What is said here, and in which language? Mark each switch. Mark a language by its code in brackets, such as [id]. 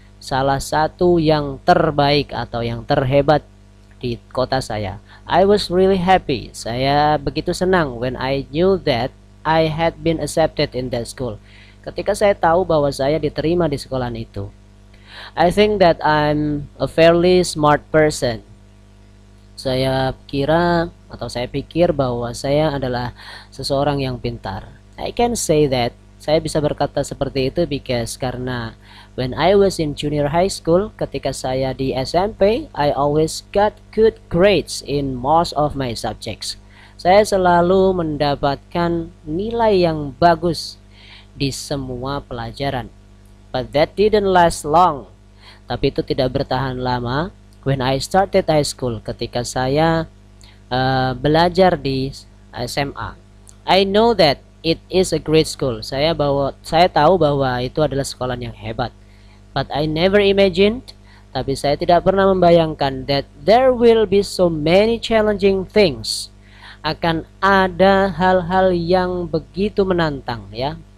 [id] Salah satu yang terbaik atau yang terhebat di kota saya. [en] I was really happy. [id] Saya begitu senang [en] when I knew that I had been accepted in that school. [id] Ketika saya tahu bahwa saya diterima di sekolahan itu. [en] I think that I'm a fairly smart person. [id] Saya kira atau saya pikir bahwa saya adalah seseorang yang pintar. [en] I can say that [id] Saya bisa berkata seperti itu karena [en] when I was in junior high school, [id] ketika saya di SMP, [en] I always got good grades in most of my subjects. [id] Saya selalu mendapatkan nilai yang bagus di semua pelajaran. [en] But that didn't last long. [id] Tapi itu tidak bertahan lama. [en] When I started high school, [id] ketika saya belajar di SMA, [en] I know that it is a great school. [id] Saya tahu bahwa itu adalah sekolah yang hebat. [en] But I never imagined, [id] tapi saya tidak pernah membayangkan [en] that there will be so many challenging things. [id] Akan ada hal-hal yang begitu menantang, ya.